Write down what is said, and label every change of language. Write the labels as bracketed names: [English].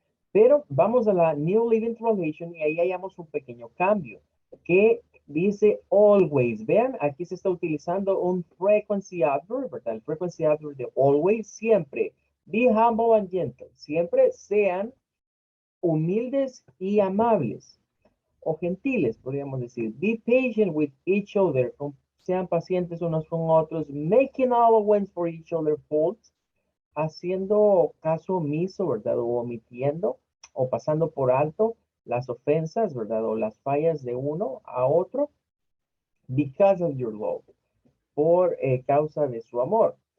[Spanish] Pero vamos a la New Living Translation y ahí hallamos un pequeño cambio que dice always. Vean, aquí se está utilizando un frequency adverb, ¿verdad? El frequency adverb de always, siempre. [English] Be humble and gentle. [Spanish] Siempre sean humildes y amables. O gentiles, podríamos decir. [English] Be patient with each other. [Spanish] Sean pacientes unos con otros. [English] Making allowance for each other's faults, [Spanish] haciendo caso omiso, ¿verdad? O omitiendo o pasando por alto las ofensas, ¿verdad? O las fallas de uno a otro, [English] because of your love, [Spanish] por causa de su amor.